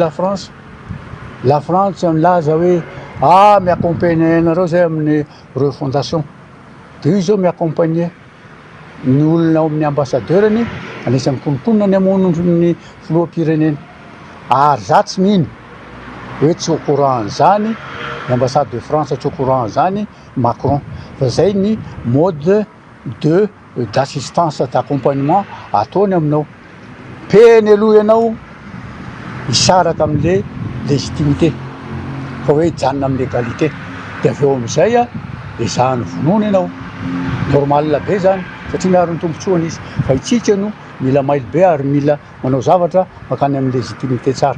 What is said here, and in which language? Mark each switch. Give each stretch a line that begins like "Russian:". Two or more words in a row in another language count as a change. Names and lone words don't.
Malagasy: la France milaza hoe miaccompagne anareo zay amin'ny refondation dia io zao miaccompagne ny olona amin'ny ambassadeurany anisany konikonina ny amon'ny filoham-pirenena ary za tsy mino hoe tsy
French: au courant
Malagasy: an'izany
French: l'ambassade de France
Malagasy: tsy
French: au courant
Malagasy: an'izany Macron fa zay ny
French: mode d'assistance d'accompagnement
Malagasy: ataony aminao. Peny aloha ianao isaraka amin'le légitimité fa hoe hijanona amin'ny légalité dia avy eo amin'izay ezahany vonoana ianao normal be zany satria miaro ny tombotsoany izy fa itsika no mila mailo be ary mila manao zavatra makany amin'ny légitimité tsara.